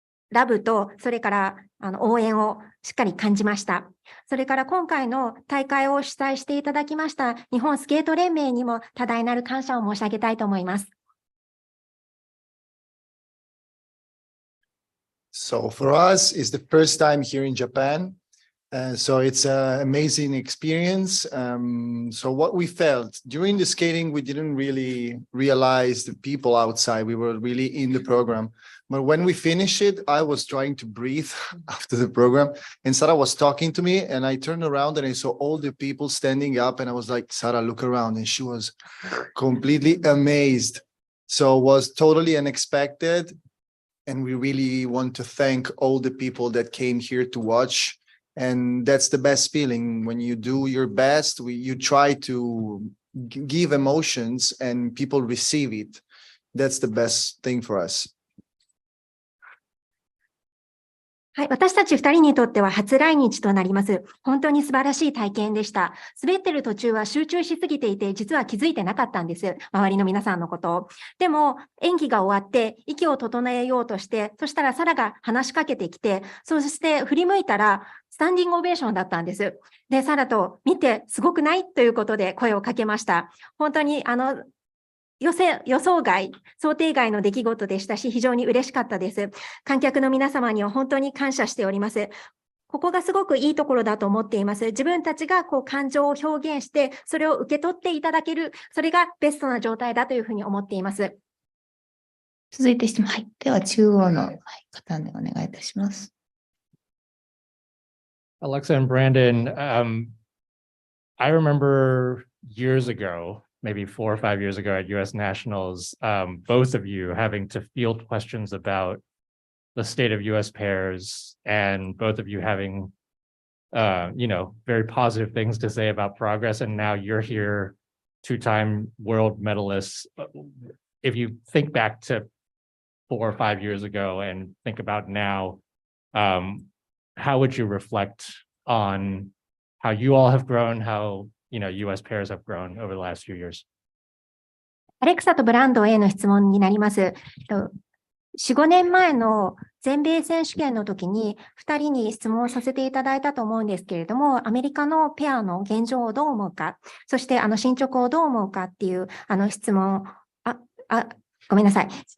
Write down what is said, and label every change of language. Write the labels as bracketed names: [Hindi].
[Japanese] ラブと、それから応援をしっかり感じました。それから今回の大会を主催していただきました日本スケート連盟にも多大なる感謝を申し上げたいと思います。 [English] So for us, it's the first time here in Japan. So it's an amazing experience. So what we felt during the skating, we didn't really realize the people outside. We were really in the program. But when we finished it, I was trying to breathe after the program. And Sarah was talking to me and I turned around and I saw all the people standing up and I was like, Sarah, look around. And she was completely amazed. So it was totally unexpected. And we really want to thank all the people that came here to watch. And that's the best feeling when you do your best. You try to give emotions and people receive it. That's the best thing for us. [Japanese] はい、私たち2人にとっては初来日となります。本当に素晴らしい体験でした。滑ってる途中は集中しすぎていて、実は気づいてなかったんです。周りの皆さんのことを。でも、演技が終わって、息を整えようとして、そしたらサラが話しかけてきて、そして振り向いたら、スタンディングオベーションだったんです。で、サラと見てすごくないということで声をかけました。本当に予想外、想定外の出来事でしたし、非常に嬉しかったです。観客の皆様には本当に感謝しております。ここがすごくいいところだと思っています。自分たちが感情を表現して、それを受け取っていただける、それがベストな状態だというふうに思っています。続いて質問。はい。では、中央の方にお願いいたします。 [English] Alexa and Brandon, I remember years ago, maybe 4 or 5 years ago at US Nationals, both of you having to field questions about the state of US pairs and both of you having, very positive things to say about progress. And now you're here, 2-time world medalists. If you think back to 4 or 5 years ago and think about now, how would you reflect on how you all have grown, how US pairs have grown over the last few years? [Japanese] アレクサとブランドンへの質問になります。4、5年前の全米選手権の時に2人に質問をさせていただいたと思うんですけれども、アメリカのペアの現状をどう思うか、そして進捗をどう思うかっていう質問、ごめんなさい。